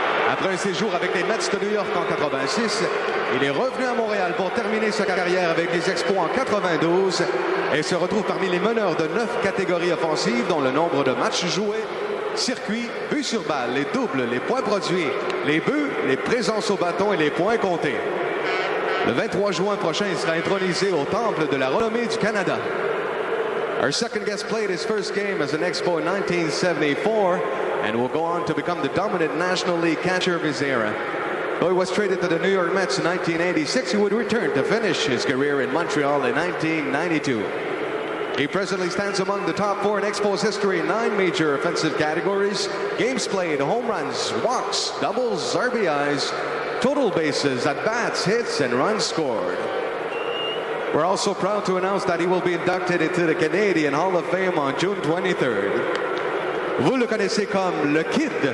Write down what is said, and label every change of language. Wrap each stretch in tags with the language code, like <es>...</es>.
<fr>Après un séjour avec les Mets de New York en 86, il est revenu à Montréal pour terminer sa carrière avec les Expos en 92 et se retrouve parmi les meneurs de 9 catégories offensives dont le nombre de matchs joués, circuits, buts sur balle, les doubles, les points produits, les buts, les présences au bâton et les points comptés. Le 23 juin prochain, il sera intronisé au Temple de la renommée du Canada.</fr> <en>Our second guest played his first game as an Expo in 1974 and will go on to become the dominant National League catcher of his era. Though he was traded to the New York Mets in 1986, he would return to finish his career in Montreal in 1992. He presently stands among the top 4 in Expos history in 9 major offensive categories: games played, home runs, walks, doubles, RBIs, total bases, at-bats, hits, and runs scored. We're also proud to announce that he will be inducted into the Canadian Hall of Fame on June 23rd.</en> <fr>Vous le connaissez comme le Kid.</fr>